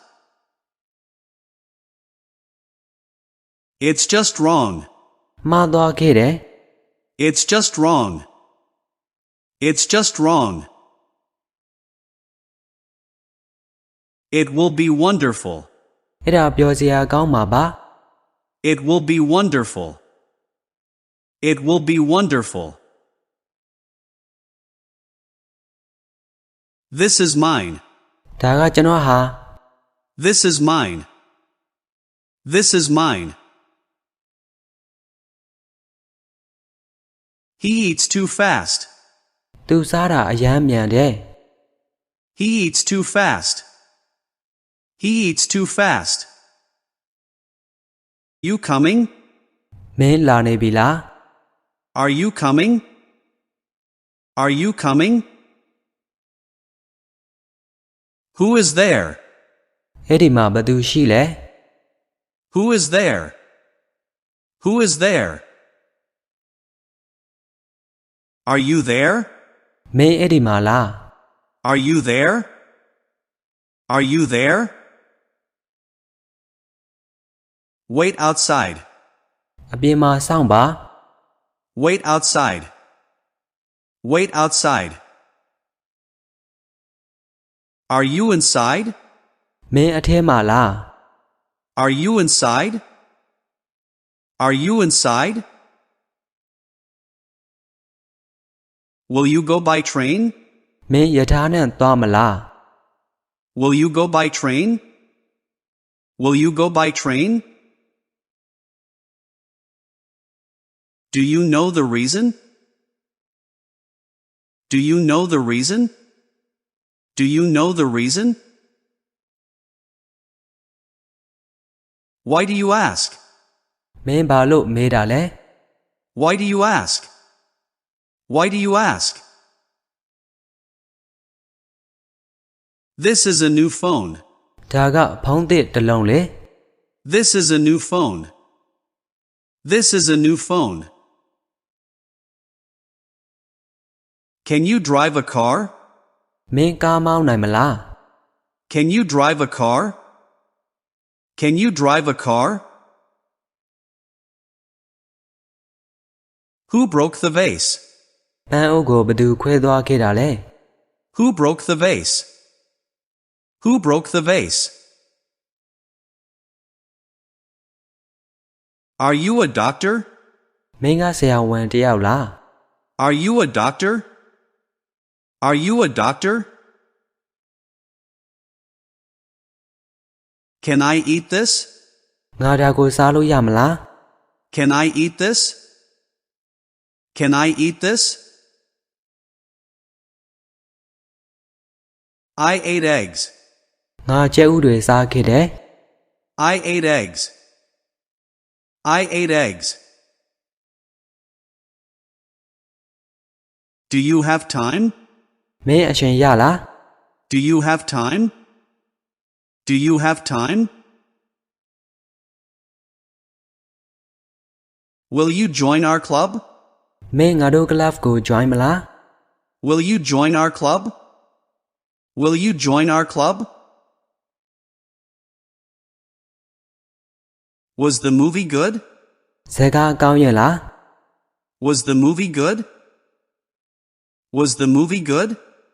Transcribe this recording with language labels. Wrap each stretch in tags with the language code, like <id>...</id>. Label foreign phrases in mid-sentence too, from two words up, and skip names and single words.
<en>It's just wrong.</en> <my>မှားသွားခဲ့တယ်</my> <en>It's just wrong. It's just wrong. It will be wonderful.</en> <my>အဲ့ဒါပြောစရာကောင်းမှာပါ</my> <en>It will be wonderful. It will be wonderful. This is mine.</en> <my>ဒါကကျွန်တော်ဟာ</my> <en>This is mine. This is mine. He eats too fast.</en> <my>သူစားတာအယမ်းမြန်တယ်</my> <en>He eats too fast. He eats too fast. You coming?</en> <my>မင်းလာနေပြီလား</my> <en>Are you coming? Are you coming? Who is there?</en> <my>အဲ့ဒီမှာဘသူရှိလဲ</my> <en>Who is there? Who is there? Are you there?</en> <my>မင်းအဲ့ဒီမှာလား</my> <en>Are you there? Are you there? Wait outside.</en> <my>အပြင်မှာစောင့်ပါ</my> <en>Wait outside. Wait outside. Are you inside?</en> <my>မင်းအထဲမှာလား</my> <en>Are you inside? Are you inside? Will you go by train?</en> <my>မင်းယထာနဲ့သွားမလား</my> <en>Will you go by train? Will you go by train? Do you know the reason? Do you know the reason? Do you know the reason? Why do you ask?</en> <my>မင်းဘာလို့မေးတာလဲ</my> <en>Why do you ask? Why do you ask? This is a new phone.</en> <my>ဒါကဖုန်းသစ်တစ်လုံးလေ</my> <en>This is a new phone. This is a new phone. Can you drive a car?</en> <my>မင်းကားမောင်းနိုင်မလား</my> <en>Can you drive a car? Can you drive a car? Who broke the vase?</en> <my>ပန်းအုပ်ကိုဘသူခွဲသွားခဲ့တာလဲ</my> <en>Who broke the vase? Who broke the vase? Are you a doctor?</en> <my>မင်းကဆရာဝန်တစ်ယောက်လား</my> <en>Are you a doctor? Are you a doctor? Can I eat this?</en> <my>ငါဒါကိုစားလို့ရမလား</my> <en>Can I eat this? Can I eat this? I ate eggs.</en> <my>ငါကြက်ဥတွေစားခဲ့တယ်</my> <en>I ate eggs. I ate eggs. Do you have time?</en> <my>မင်းအချိန်ရလား</my> <en>Do you have time? Do you have time? Will you join our club?</en> <my>မင်းငါတို့ကလပ်ကို join မလား</my> <en>Will you join our club? Will you join our club? Was the movie good?</en> <my>ဇာတ်ကားကောင်းရဲ့လား</my> <en>Was the movie good? Was the movie good?</en>